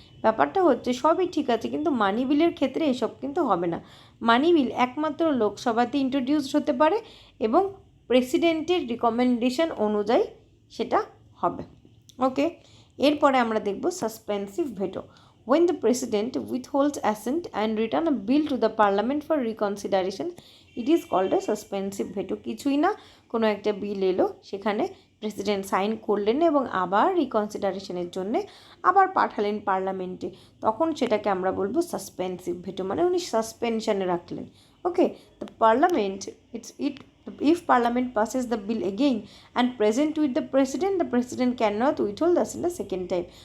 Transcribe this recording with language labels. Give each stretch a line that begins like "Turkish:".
Bangla: ব্যাপারটা হচ্ছে সবই ঠিক আছে, কিন্তু মানি বিলের ক্ষেত্রে এসব কিন্তু হবে না। মানি বিল একমাত্র লোকসভাতে ইন্ট্রোডিউসড হতে পারে এবং প্রেসিডেন্টের রিকমেন্ডেশন অনুযায়ী সেটা হবে। ওকে, এরপরে আমরা দেখব suspensive veto.
English: When the president withholds assent and return a bill to the parliament for reconsideration, it is called a suspensive veto.
Bangla: কিছুই না, কোনো একটা বিল এলো, সেখানে প্রেসিডেন্ট সাইন করলেন এবং আবার রিকনসিডারেশনের জন্যে আবার পাঠালেন পার্লামেন্টে, তখন সেটাকে আমরা বলবো সাসপেন্সিভ ভেটো, মানে উনি সাসপেনশনে রাখলেন।
English: Okay, the parliament if parliament passes the bill again and present with the president cannot withhold the assent the second time.